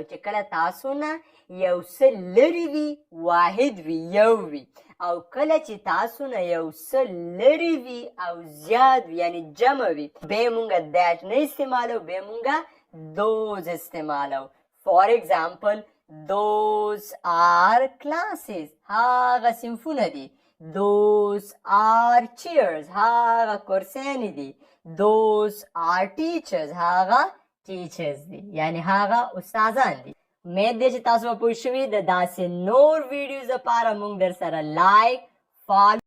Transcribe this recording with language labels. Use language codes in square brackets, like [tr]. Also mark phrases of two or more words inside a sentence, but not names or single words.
[ps] چې کله تاسو نه یو څه لرې وي واحد وي یو وي. او کله چې تاسو نه یو څه لرې وي او زیات وي یعنی جمع وي بیا مونږه that نه استعمالو، بیا مونږه those استعمالو. [en] for example those are classes. [ps] هغه صنفونه دي. [en] those are chairs. [ps] هغه کرسیانې دي. [en] those are teachers. [ps] هغه teachers دي یعنی هغه استادان دي. امید دی چې تاسو به پوه شوي د داسې نور ویډیوز لپاره موږ در سره [en] like follow